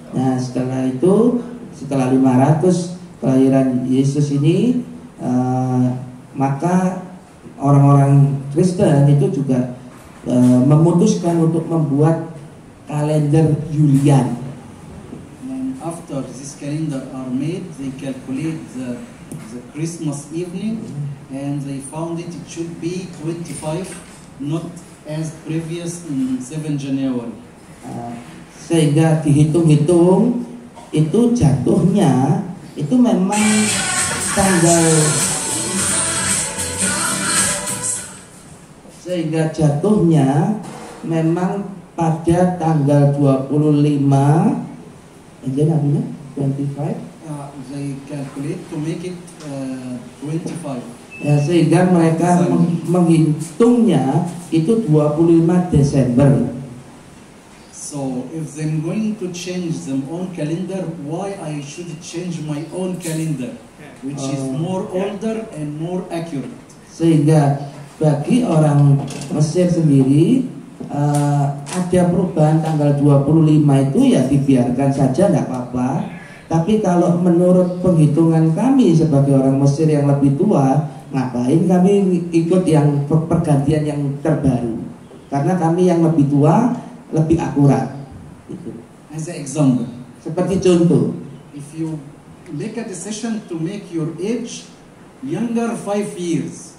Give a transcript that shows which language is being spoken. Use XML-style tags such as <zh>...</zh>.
<id>Nah, setelah itu, setelah 500 kelahiran Yesus ini, maka orang-orang Kristen itu juga memutuskan untuk membuat kalender Julian.</id> <en>And after this calendar are made, they calculate the Christmas evening, and they found it should be 25, not as previous in 7 January.</en> <id>Sehingga dihitung-hitung itu jatuhnya itu memang tanggal, sehingga jatuhnya memang pada tanggal 25, jadi namanya 25.</id> <en>They calculate to make it 25.</en> <id>Ya, sehingga mereka menghitungnya itu 25 Desember.</id> <en>So if they're going to change their own calendar, why I should change my own calendar, which is more older and more accurate?</en> <id>Sehingga bagi orang Mesir sendiri ada perubahan tanggal 25 itu ya dibiarkan saja, tidak apa-apa. Tapi kalau menurut penghitungan kami sebagai orang Mesir yang lebih tua, ngapain kami ikut yang pergantian yang terbaru? Karena kami yang lebih tua lebih akurat. Gitu.</id> <en>As an example,</en> <id>Seperti contoh,</id> <en>if you make a decision to make your age younger 5 years,</en>